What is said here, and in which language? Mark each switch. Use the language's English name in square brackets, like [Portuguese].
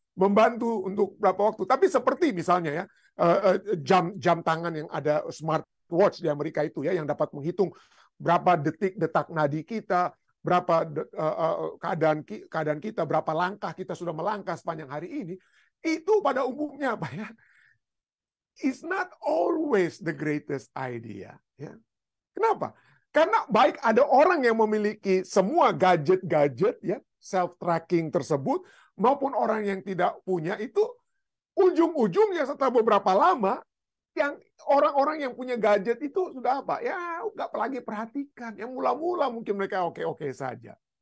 [Indonesian] Membantu untuk berapa waktu. Tapi seperti misalnya ya, jam tangan yang ada smartwatch di Amerika itu ya, yang dapat menghitung berapa detak nadi kita, berapa keadaan kita, berapa langkah kita sudah melangkah sepanjang hari ini, itu pada umumnya apa ya? [English] It's not always the greatest idea. [Indonesian] Ya. Kenapa? Karena baik ada orang yang memiliki semua gadget-gadget ya, self-tracking tersebut, maupun orang yang tidak punya itu, ujung-ujungnya setelah beberapa lama, yang orang-orang yang punya gadget itu sudah apa? Ya, nggak lagi perhatikan. Yang mula-mula mungkin mereka oke-oke saja.